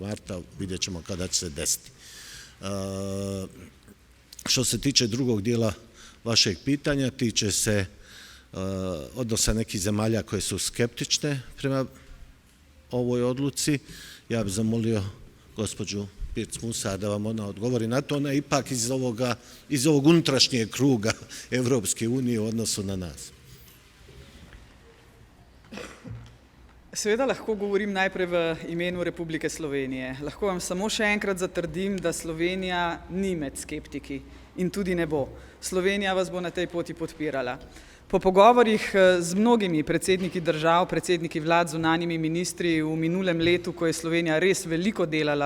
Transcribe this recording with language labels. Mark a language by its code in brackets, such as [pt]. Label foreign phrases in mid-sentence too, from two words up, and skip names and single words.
[bs] marta, vidjet ćemo kada će se desiti. Što se tiče drugog dijela vašeg pitanja, tiče se odnosa nekih zemalja koje su skeptične prema ovoj odluci. Ja bih zamolio gospođu Pirc Musa da vam ona odgovori na to. Ona je ipak iz ovog unutrašnjeg kruga Evropske unije u odnosu na nas. [sl] Seveda lahko govorim najprej v imenu Republike Slovenije. Lahko vam samo še enkrat zatrdim, da Slovenija ni med skeptiki in tudi ne bo. Slovenija vas bo na tej poti podpirala. Po pogovorih z mnogimi predsedniki držav, predsedniki vlad, zunanjimi ministri v minulem letu, ko je Slovenija res veliko delala